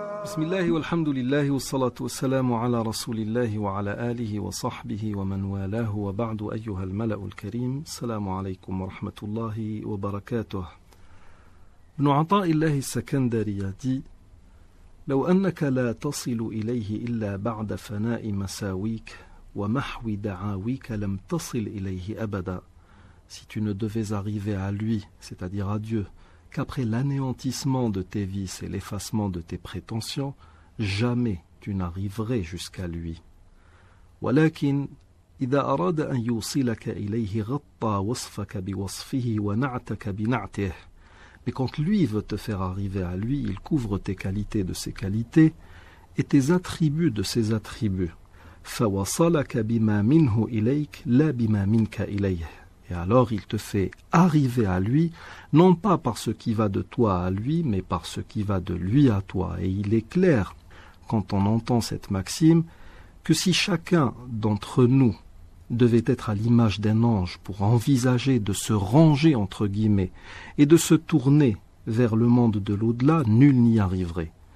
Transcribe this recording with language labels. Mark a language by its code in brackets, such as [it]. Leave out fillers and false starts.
[ar] بسم الله والحمد لله والصلاة والسلام على رسول الله وعلى آله وصحبه ومن والاه وبعد أيها الملأ الكريم السلام عليكم ورحمة الله وبركاته. ابن عطاء الله السكندري dit لو أنك لا تصل إليه إلا بعد فناء مساويك ومحو دعاويك لم تصل إليه أبدا. [fr] Si tu ne devais arriver à lui, c'est-à-dire à Dieu, qu'après l'anéantissement de tes vices et l'effacement de tes prétentions, jamais tu n'arriverais jusqu'à lui. [ar] ولكن إذا أراد أن يوصلك إليه غطى وصفك بوصفه ونعتك بنعته. [fr] Mais quand lui veut te faire arriver à lui, il couvre tes qualités de ses qualités et tes attributs de ses attributs. [ar] فوصلك بما منه إليك لا بما منك إليه. [fr] Et alors il te fait arriver à lui, non pas par ce qui va de toi à lui, mais par ce qui va de lui à toi. Et il est clair, quand on entend cette maxime, que si chacun d'entre nous devait être à l'image d'un ange pour envisager de se ranger entre guillemets et de se tourner vers le monde de l'au-delà, nul n'y arriverait.